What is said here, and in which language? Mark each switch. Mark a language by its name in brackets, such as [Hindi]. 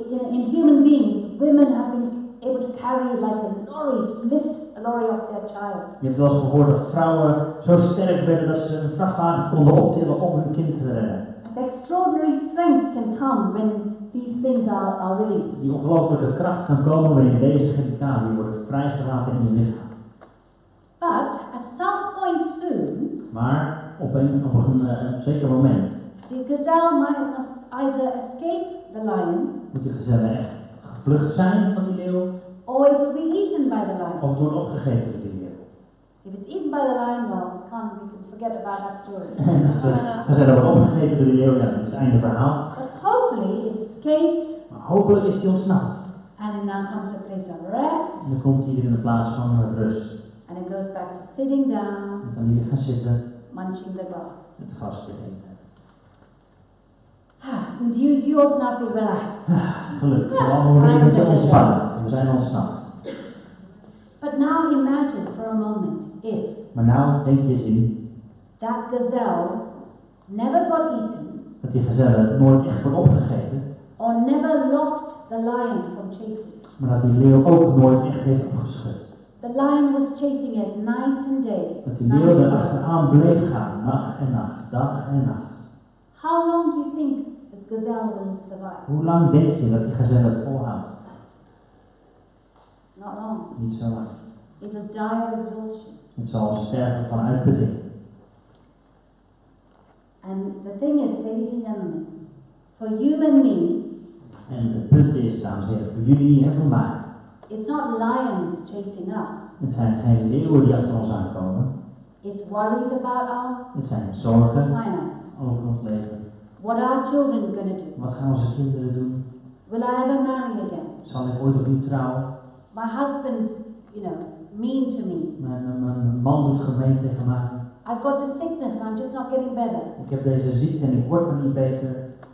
[English] In human beings, women have been able to carry like a lorry, to lift a lorry off their child. [Dutch] Je hebt wel eens gehoord dat vrouwen zo sterk werden dat ze een vrachtwagen konden optillen om hun kind te redden. [English] The extraordinary strength can come when these things are released. [Dutch] Die ongelooflijke kracht kan komen wanneer deze chemicaliën worden vrijgelaten in je lichaam. [English] But at some point soon, [Dutch] Maar op een zeker moment [English] the gazelle must either escape the lion, [Dutch] moet die gazelle echt gevlucht zijn van die leeuw, [English] or it will be eaten by the lion. [Dutch] of het wordt opgegeten door die leeuw. [English] If it's eaten by the lion, well, we can forget about that story. [Dutch] En als de gazelle wordt opgegeten door die leeuw, ja, dan is het einde verhaal. [English] But hopefully it's escaped, [Dutch] Maar hopelijk is die ontsnapt. [English] and it now comes to a place of rest, [Dutch] En dan komt hij weer in de plaats van rust. [English] and it goes back to sitting down, [Dutch] Dan kan hij weer gaan zitten, [English] munching the grass. [Dutch] het gras weer eten. [English] Do you also now feel relaxed? [Dutch] Gelukkig, we allemaal weer een beetje ontspannen. En we zijn ontsnapt. [English] But now imagine for a moment if [Dutch] Maar nou denk je eens in [English] that gazelle never got eaten [Dutch] dat die gazelle nooit echt wordt opgegeten, [English] or never lost the lion from chasing. [Dutch] maar dat die leeuw ook nooit echt heeft opgeschud. [English] The lion was chasing it night and day. [Dutch] Dat die leeuw er achteraan bleef gaan, nacht en nacht, dag en nacht. [English] How long do you think this gazelle will survive? [Dutch] Hoe lang denk je dat die gazelle het volhoudt? [English] Not long. [Dutch] Niet zo lang. [English] It'll die of exhaustion. [Dutch] Het zal sterven van uitputting. [English] And the thing is, ladies and gentlemen, for you and me, [Dutch] En het punt is, dames en heren, voor jullie en voor mij, [English] it's not lions chasing us. [Dutch] het zijn geen leeuwen die achter ons aankomen. [English] It's worries about our [Dutch] Het zijn zorgen [English] finance. [Dutch] over ons leven. [English] What are our children going to do? [Dutch] Wat gaan onze kinderen doen? [English] Will I ever marry again? [Dutch] Zal ik ooit opnieuw trouwen? [English] My husband's, mean to me. [Dutch] Mijn man doet gemeen tegen mij. [English] I've got this sickness and I'm just not getting better. [Dutch] Ik heb deze ziekte en ik word maar niet beter.